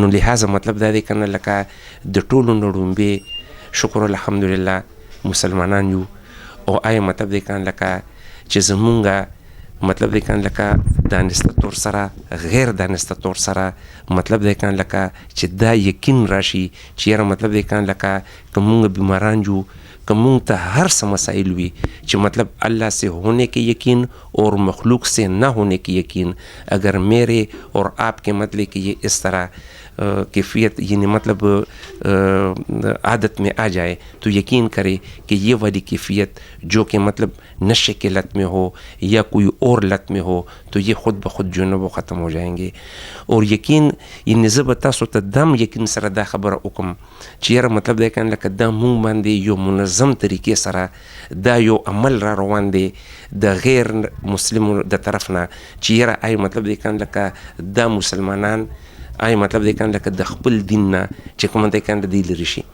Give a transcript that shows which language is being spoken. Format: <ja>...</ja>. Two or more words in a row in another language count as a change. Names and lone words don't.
<ps>نو لحاظه مطلب دا دی کنه لکه د ټولو نه ړومبې شکر الحمدلله مسلمانان یو، او آیا مطلب دی کنه لکه چې زمونږ مطلب دی کنه لکه دانسته طور سره غیر دانسته طور سره مطلب دی کنه لکه چې دا یقین راشي چې یاره مطلب دی کنه لکه که مونږ بیماران جو، که مونږ ته هر څه مسائل وي چې مطلب</ps> <ur>اللہ سے ہونے کے یقین اور مخلوق سے نہ ہونے کی یقین، اگر میرے اور آپ کے مطلب کہ یہ اس طرح کیفیت یعنی مطلب عادت میں آ جائے تو یقین کرے کہ یہ والی کیفیت جو کہ مطلب نشے کے لت میں ہو یا کوئی اور لت میں ہو تو یہ خود بخود جو ہے وہ ختم ہو جائیں گے. اور یقین یعنی</ur> <ps>زه به تاسو ته دم یقین سره دا خبره وکم چې یاره مطلب دی کنه لکه دا مونږ باندې یو منظم طریقې سره دا یو عمل را روان دی د غیر مسلمو د طرف نه چې یاره آی مطلب دی کنه لکه دا مسلمانان آی مطلب دی کنه لکه د خپل دین نه چې کوم دی کنه دی لري شي.</ps>